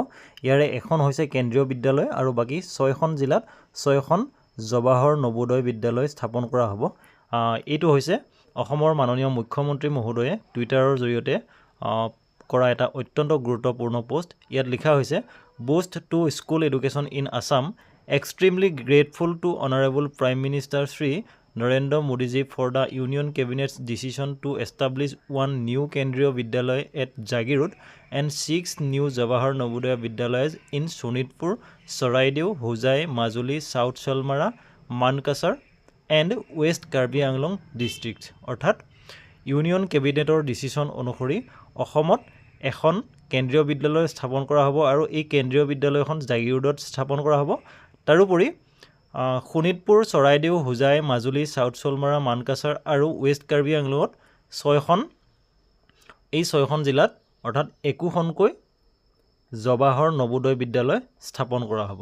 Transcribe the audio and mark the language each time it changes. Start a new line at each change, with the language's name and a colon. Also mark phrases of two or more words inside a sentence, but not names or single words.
Assamese: ইয়াৰে এখন হৈছে কেন্দ্ৰীয় বিদ্যালয় আৰু বাকী 6খন জিলাত 6খন জৱাহৰ নৱোদয় বিদ্যালয় স্থাপন কৰা হ'ব। এইটো হৈছে অসমৰ মাননীয় মুখ্যমন্ত্ৰী মহোদয়ে টুইটাৰৰ জৰিয়তে কৰা এটা অত্যন্ত গুৰুত্বপূৰ্ণ পোষ্ট। ইয়াত লিখা হৈছে,
English: Boost to school education in Assam, extremely grateful to honourable Prime Minister Shri Narendra Modi ji for the Union Cabinet's decision to establish 1 new Kendriya Vidyalaya at Jagirod and 6 new Jawahar Navodaya Vidyalayas in Sonitpur, Saraideo, Hojai, Majuli, South Salmara, Mankasar and West Karbi Anglong districts।
Assamese: অৰ্থাৎ
English: Union Cabinet's decision
Assamese: অনুসৰি অসমত এখন কেন্দ্ৰীয় বিদ্যালয় স্থাপন কৰা হ'ব আৰু এই কেন্দ্ৰীয় বিদ্যালয়খন জাগিৰোডত স্থাপন কৰা হ'ব। তাৰোপৰি শোণিতপুৰ, চৰাইদেউ, হোজাই, মাজুলী, চাউথ চলমাৰা, মানকাছাৰ আৰু ৱেষ্ট কাৰ্বি আংলঙত 6খন জিলাত অৰ্থাৎ একোখনকৈ জৱাহৰ নৱোদয় বিদ্যালয় স্থাপন কৰা হ'ব।